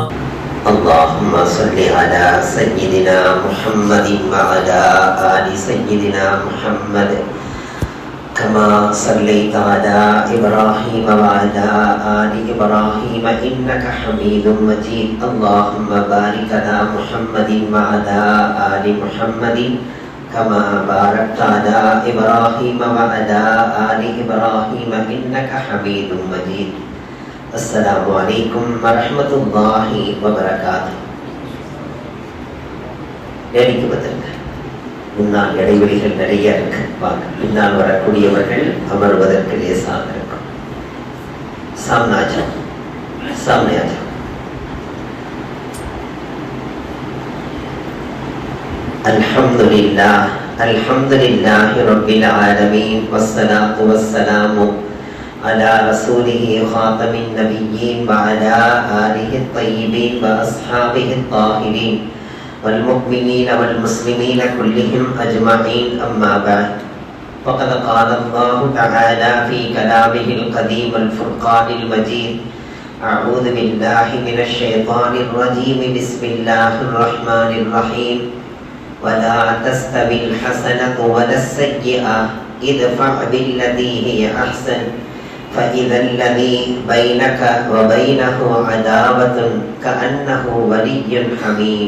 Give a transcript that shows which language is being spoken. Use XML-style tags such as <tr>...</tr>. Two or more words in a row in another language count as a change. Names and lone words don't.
<ar>اللهم صل على سيدنا محمد وعلى آل سيدنا محمد كما صليت على إبراهيم وعلى آل إبراهيم إنك حميد مجيد. اللهم بارك على محمد وعلى آل محمد كما باركت على إبراهيم وعلى آل إبراهيم إنك حميد مجيد. السلام عليكم ورحمة الله وبركاته.</ar> <ta>முன்னால் இடைவெளிகள் நிறைய இருக்கு. பின்னால் வரக்கூடியவர்கள் அமர்வதற்கு லேசாக இருக்கும். சாம்னாஜம் சாம்னாஜம்</ta> <ar>الحمد لله الحمد لله رب العالمين والصلاة والسلام على رسوله خاتم النبيين وعلى آله الطيبين وأصحابه الطاهرين والمؤمنين والمسلمين كلهم أجمعين. أما بعد فقد قال الله تعالى في كلامه القديم الفرقان المجيد: أعوذ بالله من الشيطان الرجيم بسم الله الرحمن الرحيم ولا تستوي الحسنة ولا السيئة ادفع بالتي هي أحسن فإذا الذي بينك وبينه عداوة كأنه ولي حميم.</ar>